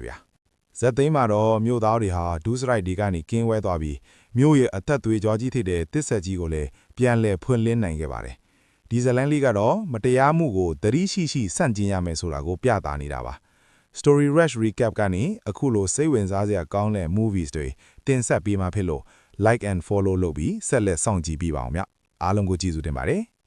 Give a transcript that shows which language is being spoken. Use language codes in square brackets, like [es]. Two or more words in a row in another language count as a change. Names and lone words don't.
[my] ဗျာ။ဇက်သိမ်းမှာတော့မြို့သားတွေဟာဒူးစရိုက်ဒီကနေကင်းဝဲသွားပြီးမြို့ရဲ့အသက်သွေးကြောကြီးဖြစ်တဲ့တစ်ဆက်ကြီးကိုလည်းပြန်လည်ဖွင့်လင်းနိုင်ခဲ့ပါတယ်။ဒီဇလန်လေးကတော့မတရားမှုကိုသတိရှိရှိစန့်ကျင်ရမယ်ဆိုတာကိုပြသနေတာပါ။ Story Rush Recap ကနေအခုလိုစိတ်ဝင်စားစရာကောင်းတဲ့ movies တွေတင်ဆက်ပေးမှာဖြစ်လို့ [en] like and follow [my] လုပ်ပြီးဆက်လက်စောင့်ကြည့်ပေးပါအောင်ဗျ။အားလုံးကိုကျေးဇူးတင်ပါတယ်။